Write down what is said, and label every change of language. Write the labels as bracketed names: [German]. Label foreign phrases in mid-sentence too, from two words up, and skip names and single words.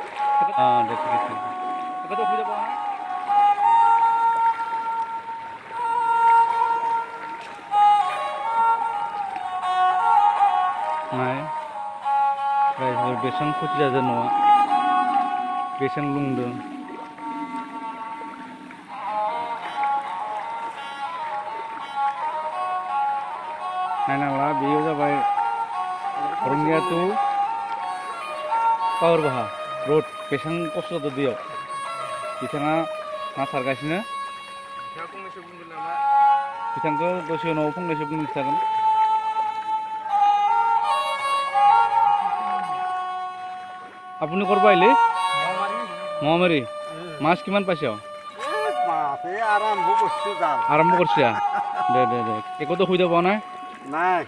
[Assamese] একোতো অসুবিধা পোৱা নাই [Bodo] बेसेबां खथि जादों न'आ बेसेबां लुंदों नायनांला बेयो जाबाय रंगिया टु पावारबाहा रड बेसेबां खस्थ' जादों दैयाव बिथाङा ना सारगासिनो बिथांखौ दसे उनाव फंनैसो बुंनो खिथागोन [Assamese] আপুনি ক'ৰ পৰা আহিলে মহামাৰী মাছ কিমান পাইছে আৰম্ভ কৰিছে দে একোতো অসুবিধা পোৱা নাই নাই